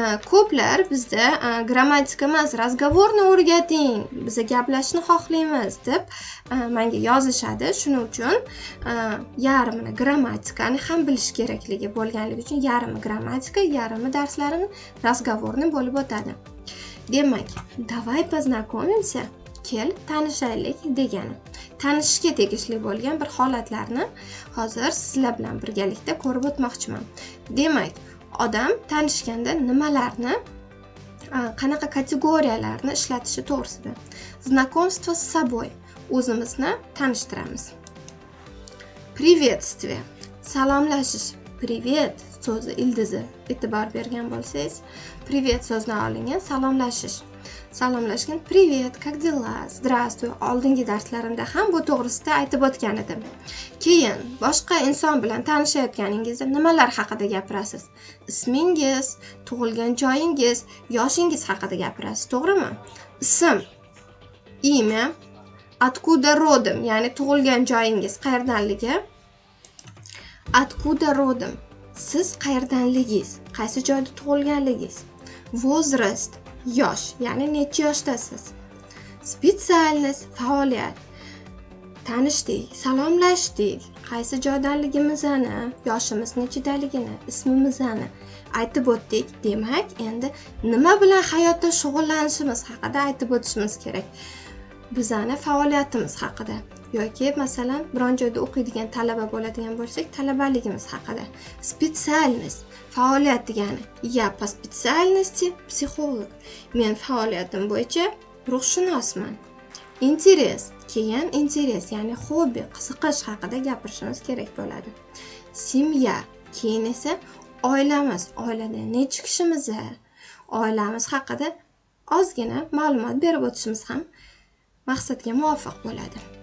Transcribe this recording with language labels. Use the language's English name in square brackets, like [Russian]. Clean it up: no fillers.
[Uzbek] Ko'plar bizda grammatika emas, razgovorni o'rgating, biz gaplashishni xohlaymiz deb menga yozishadi. Shuning uchun yarmini grammatikani ham bilish kerakligi bo'lganligi uchun yarmi grammatika, yarmi darslarini razgovorni bo'lib o'tadi. [Russian] Demak, давай познакомимся. [Uzbek] Kel tanishaylik degani. Tanishishga tegishli bo'lgan bir holatlarni hozir sizlar bilan birgalikda ko'rib o'tmoqchiman. Demak, odam tanishganda nimalarni, qanaqa kategoriyalarni ishlatishi to'g'risida. [Russian] Знакомство с собой. [Uzbek] O'zimizni tanishtiramiz. [Russian] Приветствие. [Uzbek] Salomlashish. Привет so'zi ildizi e'tibor bergan bo'lsangiz, привет so'zidan olingan salomlashish. Salomlashgan [Russian] "Привет, как дела? Здравствуй" [Uzbek] oldingi darslarimda ham bu to'g'risida aytib o'tgan edim. Keyin boshqa inson bilan tanishayotganingizda nimalar haqida gapirasiz? Ismingiz, tug'ilgan joyingiz, yoshingiz haqida gapirasiz, to'g'rimi? Ism, imya, [Russian] откуда родом, [Uzbek] ya'ni tug'ilgan joyingiz qayerdanligi. [Russian] Откуда родом, [Uzbek] siz qayerdanligingiz, qaysi joyda tug'ilganligingiz. Возраст, yosh, ya'ni necha yoshdasiz. Специальность, faoliyat. Tanishdik, salomlashdik, qaysi joydanligimizni, yoshimiz nechidaligini, ismimizni aytib o'tdik. Demak, endi nima bilan hayotda shug'ullanishimiz haqida aytib o'tishimiz kerak. Bizning faoliyatimiz haqida yoki masalan biron joyda o'qiydigan talaba bo'ladigan bo'lsak, talabaligimiz haqida. Специальность, faoliyat degani. [Russian] Я по специальности психолог. [Uzbek] Men faoliyatim bo'yicha ruhshunosman. Interes, keyin interes, ya'ni hobbi, qiziqish haqida gapirishimiz kerak bo'ladi. Семья, keyin esa oilamiz, oilada necha kishimiz, oilamiz haqida ozgina ma'lumot berib o'tishimiz ham maqsadga muvofiq bo'ladi.